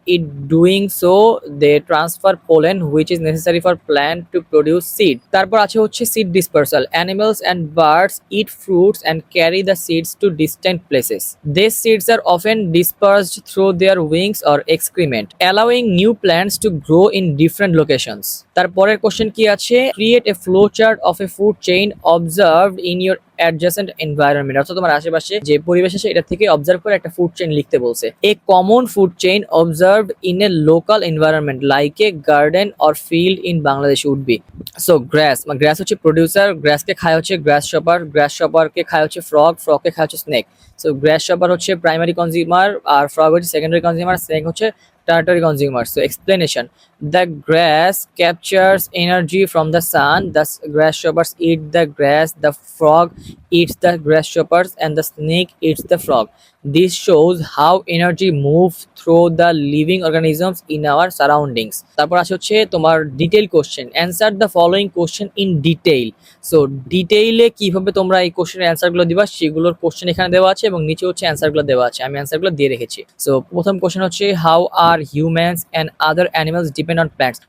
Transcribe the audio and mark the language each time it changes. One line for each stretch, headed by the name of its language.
English: In doing so they transfer pollen which is necessary for plant to produce seed.
Bangla: তারপর আছে হচ্ছে
English: seed dispersal, animals and birds eat fruits and carry the seeds to distant places. These seeds are often dispersed through their wings or excrement, allowing new plants to grow in different locations.
Bangla: তারপরের question কি আছে,
English: Create a flow chart of a food chain observed in your adjacent environment.
Bangla: অর্থাৎ তোমার আশেপাশে যে পরিবেশ আছে এটা থেকে অবজার্ভ করে একটা ফুড চেইন লিখতে বলছে।
English: A common food chain observed in a local environment like a garden or field in Bangladesh would be.
Bangla: So গ্রাস, গ্রাস হচ্ছে প্রডিউসার, গ্রাসকে খায় হচ্ছে গ্রাস শপার, গ্রাস শপারকে খায় হচ্ছে ফ্রগ, ফ্রগকে খায় হচ্ছে স্নেক। সো গ্রাস শপার হচ্ছে প্রাইমারি কনজিউমার আর ফ্রগ হচ্ছে সেকেন্ডারি কনজিউমার, স্নেক হচ্ছে tertiary consumer.
English: So explanation, the grass captures energy from the sun, thus grasshoppers eat the grass, the frog eats the grasshoppers and the snake eats the frog. This shows how energy moves through the living organisms in our surroundings.
Bangla: তারপর আছে হচ্ছে তোমার detail question,
English: Answer the following question in detail.
Bangla: So ডিটেইলে কিভাবে তোমরা এই কোশ্চেনের অ্যান্সারগুলো দিবা সেগুলোর কোশ্চেন এখানে দেওয়া আছে এবং নিচে হচ্ছে অ্যান্সারগুলো দেওয়া আছে, আমি অ্যান্সারগুলো দিয়ে রেখেছি। সো প্রথম কোশ্চেন হচ্ছে
English: How are humans and other animals depend on plants.